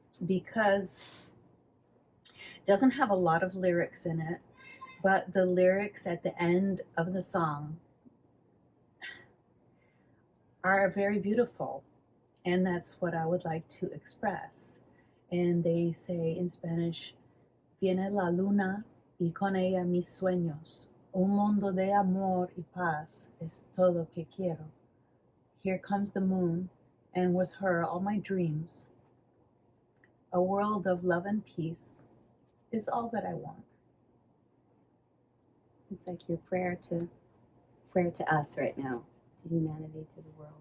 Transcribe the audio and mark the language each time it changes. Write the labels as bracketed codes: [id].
[en] because it doesn't have a lot of lyrics in it, but the lyrics at the end of the song are very beautiful, and that's what I would like to express. And they say in Spanish, [es] Viene la luna y con ella mis sueños. Un mundo de amor y paz es todo que quiero. [en] Here comes the moon, and with her all my dreams. A world of love and peace is all that I want. It's like your prayer to us right now, to humanity, to the world.